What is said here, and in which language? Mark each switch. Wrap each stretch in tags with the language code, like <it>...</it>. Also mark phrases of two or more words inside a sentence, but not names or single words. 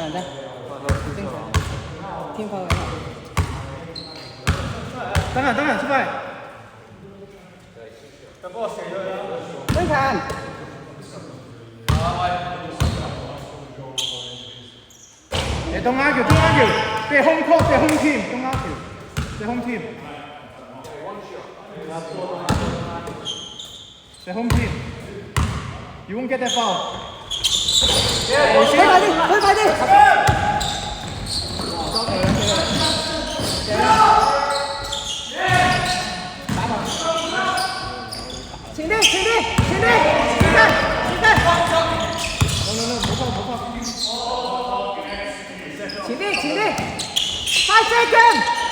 <yue>天台等陣，出嚟。正常。</yue> <en>Don't argue. They're home court, they're home team. Don't argue. They're home team. They're home team. You won't get that foul.</en> <yue>推快啲。前啲，前啲，5 seconds。</yue>